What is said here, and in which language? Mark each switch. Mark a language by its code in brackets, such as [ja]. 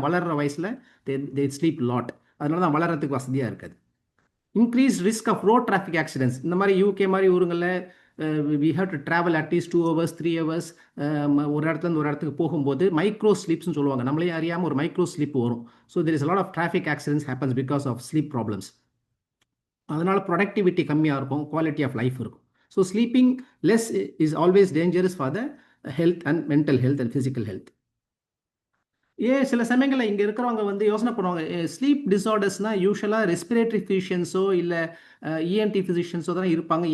[ta] வளர்கிற வயசில் [en] They sleep lot. [ta] அதனால தான் வளர்கிறதுக்கு வசதியாக இருக்காது. [en] Increase risk of road traffic accidents. [ta] இந்த மாதிரி யூகே மாதிரி ஊருங்களில் [en] we have to travel at least 2 hours 3 hours [ta] ஒரு இடத்துலேருந்து ஒரு இடத்துக்கு போகும்போது மைக்ரோ ஸ்லீப்ஸ்னு சொல்லுவாங்க. நம்மளே அறியாமல் ஒரு மைக்ரோ ஸ்லீப் வரும். [en] So there is a lot of traffic accidents happens because of sleep problems. [ta] அதனால் ப்ரொடக்டிவிட்டி கம்மியாக இருக்கும், குவாலிட்டி ஆஃப் லைஃப் இருக்கும். [en] So sleeping less is always dangerous for the health and mental health and physical health. [ta] சில சமயங்களில் இங்கே இருக்கிறவங்க வந்து யோசனை பண்ணுவாங்க, ஸ்லீப் டிஸார்டர்ஸ்னால் யூஸ்வலாக ரெஸ்பிரேட்டரி ஃபிசிஷியன்ஸோ இல்லை இஎன்டி ஃபிசிஷியன்ஸோ தான் இருப்பாங்க.